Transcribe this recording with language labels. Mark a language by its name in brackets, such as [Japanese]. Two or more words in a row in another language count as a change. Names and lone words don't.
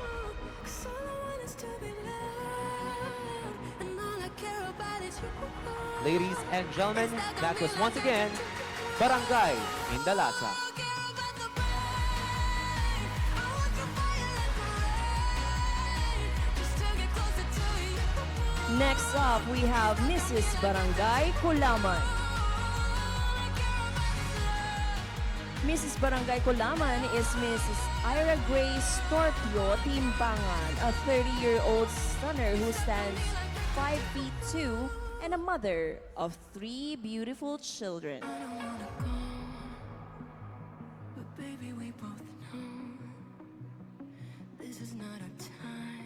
[English] Cause all I want is to be loved, and all I care about is you. Ladies and gentlemen, that was once again Barangay Indalasa. Next up, we have Mrs. Barangay Kulaman. Mrs. Barangay Kulaman is Mrs. Ira Grace Torpio Timbangan, a 30-year-old stunner who stands 5 feet 2 and a mother of 3 beautiful children. But baby, we both know this is not our time.